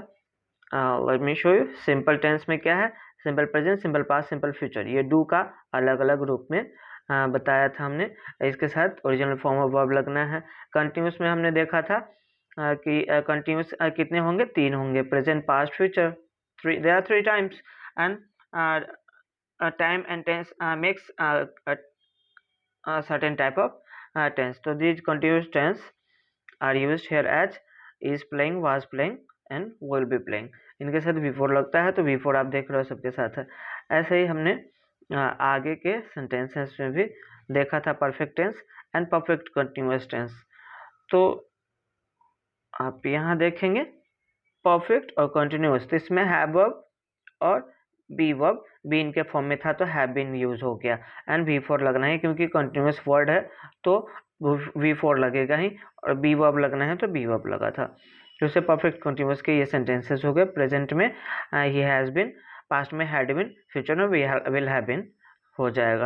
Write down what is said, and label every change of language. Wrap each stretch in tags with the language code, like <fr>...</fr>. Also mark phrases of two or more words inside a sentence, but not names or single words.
<en>let me show you. simple tense</en> <hi>में क्या है,</hi> <en>simple present, simple past, simple future.</en> <hi>ये डू का अलग अलग रूप में बताया था हमने। इसके साथ</hi> <en>original form of verb</en> <hi>लगना है। कंटिन्यूस में हमने देखा था कि कंटिन्यूस कितने होंगे, तीन होंगे,</hi> <en>present, past, future. three, there are three times. and time and tense makes certain type of tense. So these continuous tense are used here as is playing, was playing and will be playing.</en> <hi>इनके साथ before लगता है, तो before आप देख रहे हो सबके साथ है। ऐसे ही हमने आगे के sentences में भी देखा था</hi> <en>perfect tense and perfect continuous tense।</en> <hi>तो आप यहाँ देखेंगे perfect और continuous, तो इसमें</hi> <en>have verb</en> <hi>और</hi> <en>be verb,</en> <hi>बी इनके फॉर्म में था तो</hi> <en>have been use</en> <hi>हो गया। एंड V4 लगना है क्योंकि</hi> <en>continuous word</en> <hi>है तो V4 लगेगा ही, और</hi> <en>be verb</en> <hi>लगना है तो</hi> <en>be verb</en> <hi>लगा था। जैसे</hi> <en>perfect continuous</en> <hi>के ये सेंटेंसेस हो गए। प्रेजेंट में ही</hi> <en>has been,</en> <hi>पास्ट में</hi> <en>had been,</en> <hi>फ्यूचर में</hi> <en>will have been</en> <hi>हो जाएगा।</hi>